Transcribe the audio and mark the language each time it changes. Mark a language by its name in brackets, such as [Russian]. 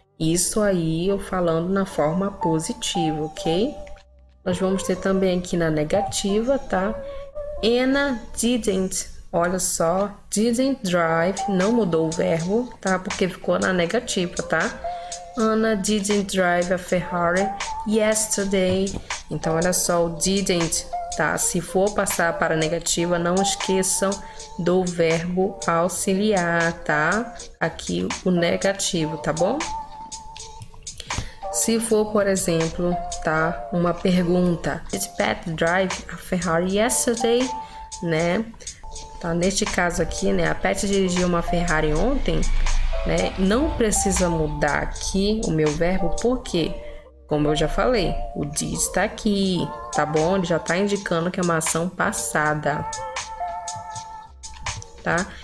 [Portuguese] Isso aí eu falando na forma positiva, ok? Nós vamos ter também aqui na negativa, tá? Anna didn't, olha só, didn't drive, não mudou o verbo, tá? Porque ficou na negativa, tá? [English] Anna didn't drive a Ferrari yesterday. [Portuguese] Então, olha só, o didn't, tá? Se for passar para a negativa, não esqueçam do verbo auxiliar, tá? Aqui o negativo, tá bom? Se for, por exemplo, tá? Uma pergunta. [English] Did Pat drive a Ferrari yesterday? [Portuguese] Né? Tá? Neste caso aqui, né? A Pat dirigiu uma Ferrari ontem, né? Não precisa mudar aqui o meu verbo, porque, como eu já falei, o did está aqui, tá bom? Ele já está indicando que é uma ação passada, tá?